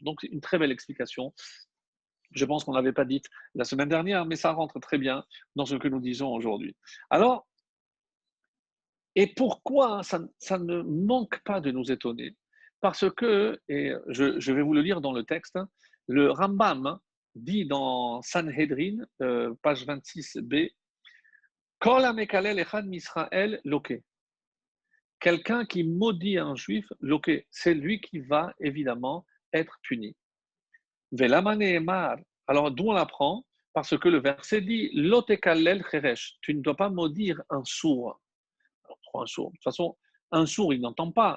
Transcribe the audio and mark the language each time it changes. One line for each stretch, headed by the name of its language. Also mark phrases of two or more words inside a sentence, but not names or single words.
French: Donc c'est une très belle explication. Je pense qu'on ne l'avait pas dite la semaine dernière, mais ça rentre très bien dans ce que nous disons aujourd'hui. Alors, et pourquoi ça ne manque pas de nous étonner? Parce que, et je vais vous le lire dans le texte, le Rambam dit dans Sanhedrin, page 26b,
Hebrew: כל המקלל אחד מישראל לוקה.
French: Quelqu'un qui maudit un juif, loke, c'est lui qui va évidemment être puni.
Hebrew: ולמה נאמר.
French: Alors d'où on l'apprend? Parce que le verset dit
Hebrew: לא תקלל חרש.
French: Tu ne dois pas maudire un sourd. Alors, pourquoi un sourd? De toute façon, un sourd, il n'entend pas.